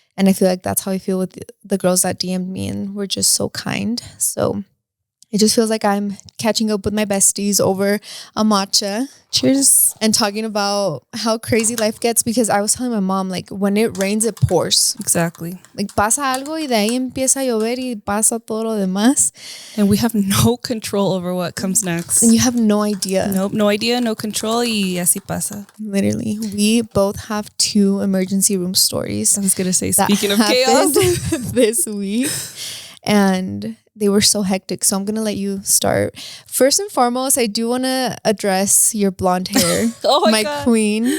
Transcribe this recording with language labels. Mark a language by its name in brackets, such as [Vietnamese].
[English] And I feel like that's how I feel with the girls that DM'd me, and we're just so kind. So it just feels like I'm catching up with my besties over a matcha. Cheers. And talking about how crazy life gets, because I was telling my mom, like, when it rains, it pours. Exactly. [Spanish] Like, pasa algo y de ahí empieza a llover y pasa todo lo demás. [English] And we have no control over what comes next. And you have no idea. Nope, no idea, no control, [Spanish] y así pasa. [English] Literally. We both have 2 emergency room stories. I was going to say, speaking of chaos, this week. And they were so hectic. So I'm going to let you start. First and foremost, I do want to address your blonde hair. Oh my God. Queen.